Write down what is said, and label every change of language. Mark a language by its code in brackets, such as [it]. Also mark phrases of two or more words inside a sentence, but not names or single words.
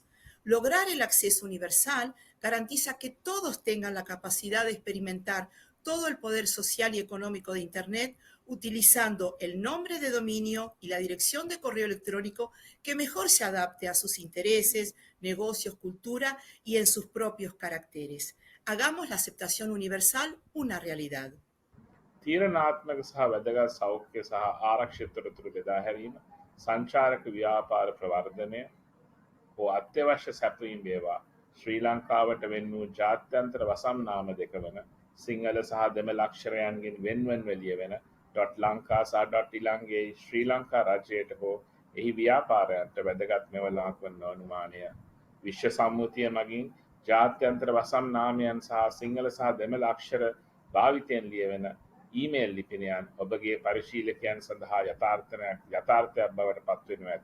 [es] Lograr el acceso universal garantiza que todos tengan la capacidad de experimentar todo el poder social y económico de Internet utilizando el nombre de dominio y la dirección de correo electrónico que mejor se adapte a sus intereses, negocios, cultura y en sus propios caracteres. Hagamos la aceptación universal una realidad. [si] තීරණාත්මක සහ වැදගත් සෞඛ්‍ය සහ ආරක්ෂිත තොරතුරු බෙදා හැරීම, සංචාරක ව්‍යාපාර ප්‍රවර්ධනය හෝ අත්‍යවශ්‍ය සැපයීම් වේවා ශ්‍රී ලංකාවට වෙන් වූ ජාත්‍යන්තර වසම් නාම දෙක වන සිංහල සහ දෙමළ අක්ෂරයන්ගෙන් වෙන්වෙන්ව ලියවෙන .ලංකා සහ .ඉලංගේ ශ්‍රී ලංකා රජයට හෝ එහි ව්‍යාපාරයන්ට වැදගත් මෙවලක් වන අනුමානය විශ්ව සම්මුතිය මගින් ජාත්‍යන්තර වසම් නාමයන් සහ සිංහල සහ දෙමළ අක්ෂර භාවිතයෙන් ලියවෙන ඊමේල් ලිපිනයන් ඔබගේ පරිශීලකයන් සඳහා යථාර්ථයක් බවට පත්වෙනු ඇත.